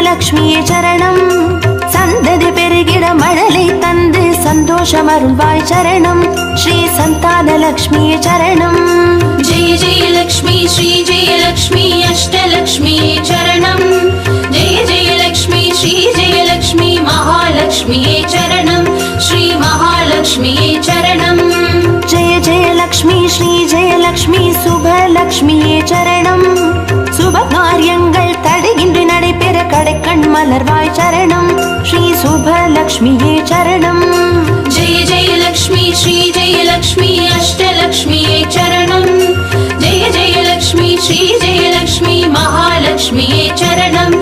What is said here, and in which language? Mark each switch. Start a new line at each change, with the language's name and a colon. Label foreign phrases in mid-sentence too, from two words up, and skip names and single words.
Tamil: மகாலட்சுமியே சரணம் சந்ததி பெருகிட மழலை தந்து சந்தோஷம் அருள்வாய் சரணம் ஸ்ரீ சந்தான லக்ஷ்மியே சரணம்
Sanskrit: जय जय लक्ष्मी श्री जय लक्ष्मी अष्टलक्ष्मी चरणं जय जय लक्ष्मी श्री जय लक्ष्मी महालक्ष्मी चरणं श्री महालक्ष्मी चरणं जय जय लक्ष्मी श्री जय लक्ष्मी शुभ लक्ष्मिये
Tamil: சரணம் சுப காரியங்கள் தடையின்றி நடைபெற கடைக்கண் மலர்வாய் சரணம் ஸ்ரீ சுப லக்ஷ்மியே சரணம்
Sanskrit: जय जय लक्ष्मी श्री जय लक्ष्मी अष्टलक्ष्मी चरणं जय जय लक्ष्मी श्री जय लक्ष्मी महालक्ष्मी चरणं